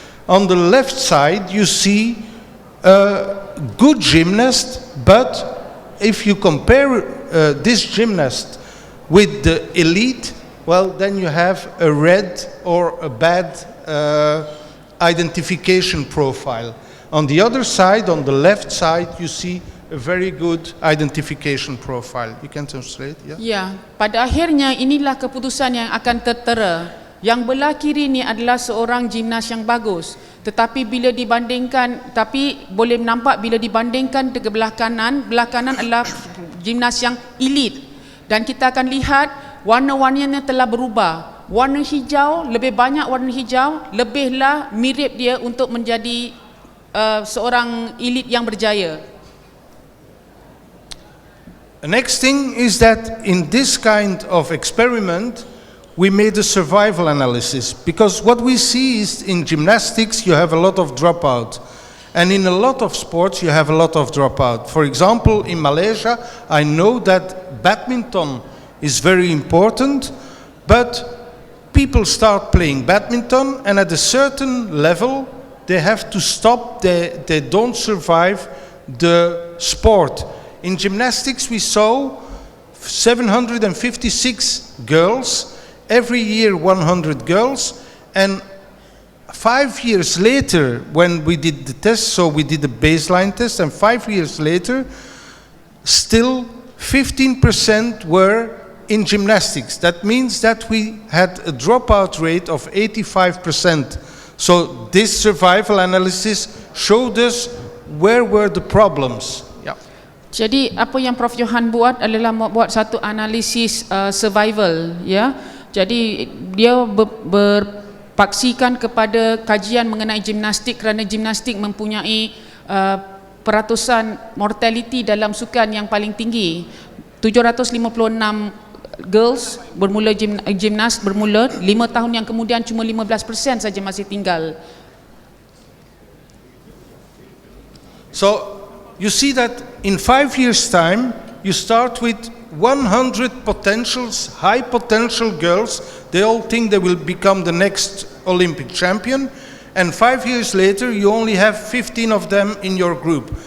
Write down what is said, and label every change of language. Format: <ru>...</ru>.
<en>On the left side, you see a good gymnast, but if you compare this gymnast with the elite, well, then you have a red or a bad identification profile. On the other side, on the left side, you see a very good identification profile. You can translate, yeah?</en> <ms>Ya, pada akhirnya inilah keputusan yang akan tertera. Yang belah kiri ni adalah seorang gimnas yang bagus. Tetapi bila dibandingkan, tapi boleh nampak bila dibandingkan dengan belah kanan adalah gimnas yang elit. Dan kita akan lihat warna-warnanya telah berubah. Warna hijau, lebih banyak warna hijau, lebihlah mirip dia untuk menjadi seorang elit yang berjaya.</ms> <en>The next thing is that in this kind of experiment, we made a survival analysis, because what we see is in gymnastics you have a lot of dropout, and in a lot of sports you have a lot of dropout. For example, in Malaysia, I know that badminton is very important, but people start playing badminton and at a certain level they have to stop, they don't survive the sport. In gymnastics we saw 756 girls, every year 100 girls, and 5 years later when we did the test, so we did a baseline test, and 5 years later still 15% were in gymnastics. That means that we had a dropout rate of 85%. So this survival analysis showed us where were the problems. Yeah.</en> <ms>Jadi apa yang Prof Johan buat adalah membuat satu analisis survival, ya. Jadi dia berpaksikan kepada kajian mengenai gimnastik kerana gimnastik mempunyai peratusan mortality dalam sukan yang paling tinggi. 756 girls bermula gimnas bermula, 5 tahun yang kemudian cuma 15% saja masih tinggal.</ms> <en>So you see that in 5 years time you start with 100 potentials, high potential girls. They all think they will become the next Olympic champion, and 5 years later you only have 15 of them in your group.</en>